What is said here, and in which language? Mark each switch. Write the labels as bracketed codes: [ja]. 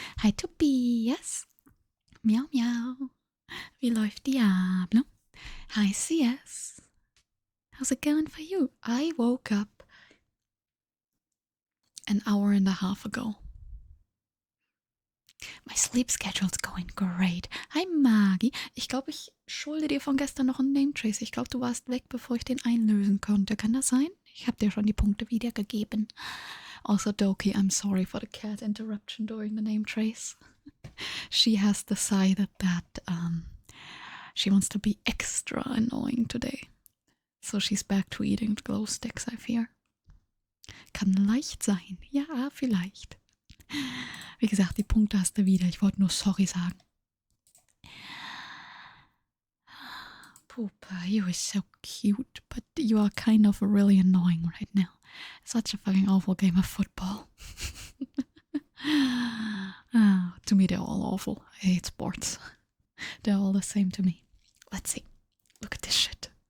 [de] Hi Tobias. Miau miau. Wie läuft Diablo? [en] Hi CS. How's it going for you? I woke up an hour and a half ago. My sleep schedule's going great. Hi Magi. [de] Ich glaube, ich schulde dir von gestern noch einen Name Trace. Ich glaube, du warst weg, bevor ich den einlösen konnte. Kann das sein? Ich habe dir schon die Punkte wiedergegeben. [en] Also Doki, I'm sorry for the cat interruption during the name trace. She has decided that she wants to be extra annoying today. So she's back to eating glow sticks, I fear. [de] Kann leicht sein. Ja, vielleicht. Wie gesagt, die Punkte hast du wieder. Ich wollte nur sorry sagen. [en] Poopa, you are so cute, but you are kind of really annoying right now. Such a fucking awful game of football. To me, they're all awful. I hate sports. They're all the same to me. Let's see. Look at this shit.